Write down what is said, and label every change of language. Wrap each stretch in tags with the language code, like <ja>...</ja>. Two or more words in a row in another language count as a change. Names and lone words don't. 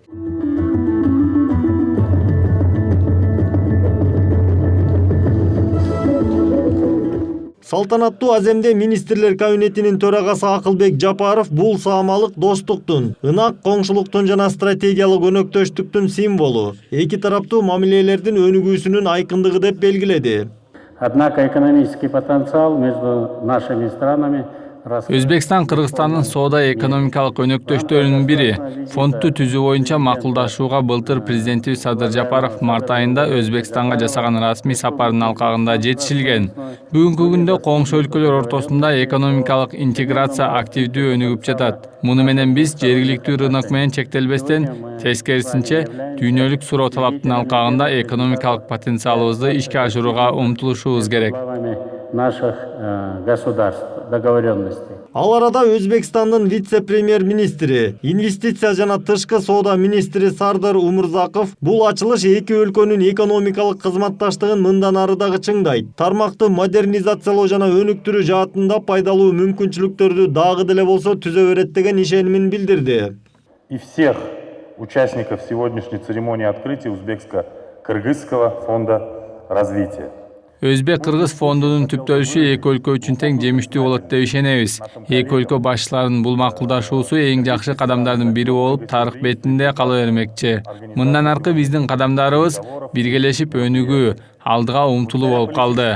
<ky>Салтанаттуу аземде министрлер кабинетинин төрагасы Акылбек Жапаров бул саамалык достуктун, ынак коңшулуктун жана стратегиялык өнөктөштүктүн символу, эки тараптуу мамилелердин өнүгүүсүнүн айкындыгы деп белгиледи.</ky> <ru>Однако экономический потенциал между нашими странами</ru> <ky>Өзбекстан Кыргызстандын соода-экономикалык өнөктөштөрүнүн бири. Фондду түзүү боюнча макулдашууга былтыр президентибиз Садыр Жапаров март айында Өзбекстанга жасаган расмий сапарынын алкагында жетишилген. Бүгүнкү күндө коңшу өлкөлөр ортосунда экономикалык интеграция активдүү өнүгүп жатат. Муну менен биз жергиликтүү рынок менен чектелбестен, тескерисинче, дүйнөлүк суроо талаптын алкагында экономикалык потенциалыбызды ишке ашырууга умтулушубуз керек.</ky> <ru>наших государств, договоренностей.</ru> <ky>Ал арада Өзбекстандын вице-премьер-министри, инвестиция жана тышкы соода министри Сардар Умурзаков бул ачылыш эки өлкөнүн экономикалык кызматташтыгын мындан ары дагы чыңдайт. Тармакты модернизациялоо жана өнүктүрүү жаатында пайдалуу мүмкүнчүлүктөрдү дагы деле болсо түзө берет деген ишенимин билдирди.</ky> <ru>И всех участников сегодняшней церемонии открытия Узбекско-Кыргызского фонда развития.</ru> <ky>Өзбек-Кыргыз фондунун түптөлүшү эки өлкө үчүн тең жемиштүү болот деп ишенебиз. Эки өлкө башчыларынын бул макулдашуусу эң жакшы кадамдардын бири болуп, тарых бетинде кала бермекчи. Мындан аркы биздин кадамдарыбыз биргелешип өнүгүү, алдыга умтулуу болуп калды.</ky>